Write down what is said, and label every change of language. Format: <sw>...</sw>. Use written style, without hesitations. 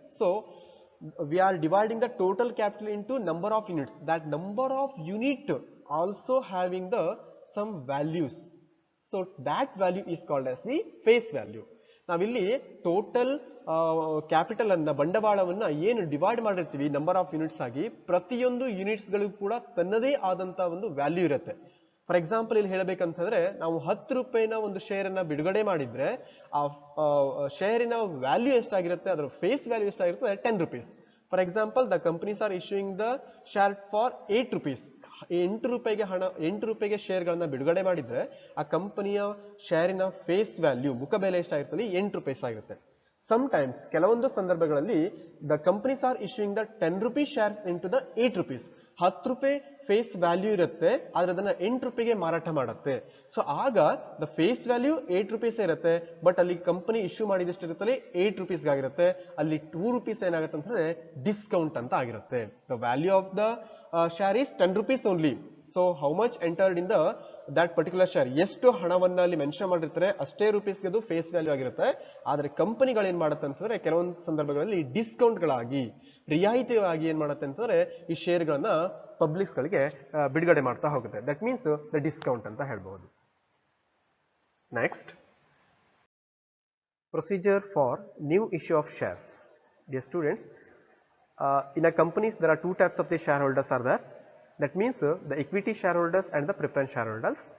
<en>So we are dividing the total capital into number of units. That number of unit also having the some values. So that value is called as the face value.</en> <kn>ನಾವಿಲ್ಲಿ total capital ಅನ್ನ, ಬಂಡವಾಳವನ್ನ ಏನು divide ಮಾಡಿರ್ತೀವಿ number of units ಆಗಿ, ಪ್ರತಿಯೊಂದು units ಗಳು ಕೂಡ ತನ್ನದೇ ಆದಂತ ಒಂದು ವ್ಯಾಲ್ಯೂ ಇರುತ್ತೆ. ಫಾರ್ ಎಕ್ಸಾಂಪಲ್ ಇಲ್ಲಿ ಹೇಳಬೇಕಂತಂದ್ರೆ, ನಾವು 10 ರೂಪಾಯಿನ ಒಂದು ಶೇರ್ ಅನ್ನ ಬಿಡುಗಡೆ ಮಾಡಿದ್ರೆ ಆ ಶೇರಿನ ವ್ಯಾಲ್ಯೂ ಎಷ್ಟಾಗಿರುತ್ತೆ, ಅದರ face value ಎಷ್ಟಾಗಿರುತ್ತೆ, 10 rupees.</kn> <en>For example the companies are issuing the share for 8 rupees.</en> <kn>8 ರೂಪಾಯಿಗೆ ಶೇರ್ಗಳನ್ನ ಬಿಡುಗಡೆ ಮಾಡಿದ್ರೆ ಆ ಕಂಪನಿಯ ಶೇರಿನ ಫೇಸ್ ವ್ಯಾಲ್ಯೂ, ಮುಖಬೆಲೆ ಎಷ್ಟಾಗಿರ್ತದೆ, 8 rupees ಆಗಿರುತ್ತೆ.</kn> <en>sometimes</en> <kn>ಕೆಲವೊಂದು ಸಂದರ್ಭಗಳಲ್ಲಿ</kn> <en>The companies are issuing the 10 rupees shares into the 8 rupees.</en> <kn>10 ರೂಪಾಯಿ ಫೇಸ್ ವ್ಯಾಲ್ಯೂ ಇರುತ್ತೆ, ಆದ್ರೆ ಅದನ್ನ 8 ರೂಪಾಯಿಗೆ ಮಾರಾಟ ಮಾಡುತ್ತೆ. ಸೊ ಆಗ ದ ಫೇಸ್ ವ್ಯಾಲ್ಯೂ 8 rupees ಇರುತ್ತೆ, ಬಟ್ ಅಲ್ಲಿ ಕಂಪನಿ ಇಶ್ಯೂ ಮಾಡಿದಷ್ಟು ಇರುತ್ತಲ್ಲಿ 8 rupees ಆಗಿರುತ್ತೆ. ಅಲ್ಲಿ 2 rupees ಏನಾಗುತ್ತೆ ಅಂತಂದ್ರೆ ಡಿಸ್ಕೌಂಟ್ ಅಂತ ಆಗಿರುತ್ತೆ.</kn> <en>The value of the share is 10 rupees only. So how much entered in that particular share,</en> <kn>ಎಷ್ಟು ಹಣವನ್ನ ಅಲ್ಲಿ ಮೆನ್ಷನ್ ಮಾಡಿರ್ತಾರೆ ಅಷ್ಟೇ ರೂಪೀಸ್ಗೆ ಅದು ಫೇಸ್ ವ್ಯಾಲ್ಯೂ ಆಗಿರುತ್ತೆ. ಆದ್ರೆ ಕಂಪನಿಗಳು ಏನ್ ಮಾಡುತ್ತೆ ಅಂತಂದ್ರೆ ಕೆಲವೊಂದು ಸಂದರ್ಭಗಳಲ್ಲಿ ಡಿಸ್ಕೌಂಟ್ ಗಳಾಗಿ, ರಿಯಾಯಿತಿಯಾಗಿ ಏನ್ ಮಾಡುತ್ತೆ ಅಂತಂದ್ರೆ ಈ ಶೇರ್ಗಳನ್ನ ಪಬ್ಲಿಕ್ಸ್ ಗಳಿಗೆ ಬಿಡುಗಡೆ ಮಾಡ್ತಾ ಹೋಗುತ್ತೆ.</kn> <en>that means the discount</en> <kn>ಅಂತ ಹೇಳ್ಬಹುದು.</kn> <en>Next, procedure for new issue of shares. Dear students, in a companies there are two types of the shareholders are there. That means the equity shareholders and the preference shareholders.</en>